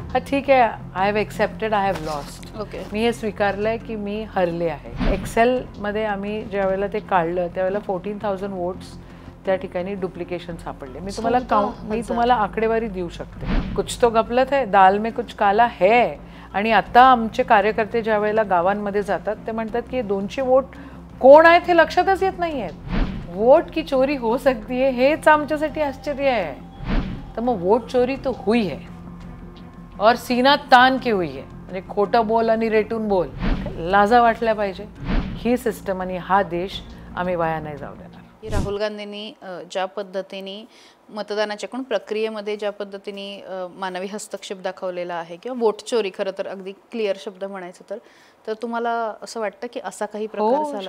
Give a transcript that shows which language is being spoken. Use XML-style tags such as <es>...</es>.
<mr>हा ठीक आहे,</mr> <en>I have accepted I have lost. Okay.</en> <mr>मी हे स्वीकारलंय की मी हरले आहे. एक्सेलमध्ये आम्ही ज्या वेळेला ते काढलं त्यावेळेला 14,000 वोट्स त्या ठिकाणी डुप्लिकेशन सापडले. मी तुम्हाला आकडेवारी देऊ शकते.</mr> <hi>कुछ तो गफलत है, दाल में कुछ काला है.</hi> <mr>आणि आता आमचे कार्यकर्ते ज्या वेळेला गावांमध्ये जातात ते म्हणतात की 200 वोट कोण आहेत हे लक्षातच येत नाही आहेत.</mr> <hi>वोट की चोरी हो सकती है</hi> <mr>हेच आमच्यासाठी आश्चर्य आहे. तर मग</mr> <hi>वोट चोरी तो हुई है और सीना तान की हुई है.</hi> <mr>म्हणजे खोटं बोल आणि रेटून बोल. लाजा वाटल्या पाहिजे. ही सिस्टम आणि हा देश आम्ही वाया नाही जाऊ देणार. राहुल गांधींनी ज्या पद्धतीने मतदानाच्या प्रक्रियेमध्ये ज्या पद्धतीने मानवी हस्तक्षेप दाखवलेला आहे किंवा वोट चोरी खरं तर अगदी क्लिअर शब्द म्हणायचं तर तुम्हाला असं वाटतं की असा काही प्रकार झाला?</mr>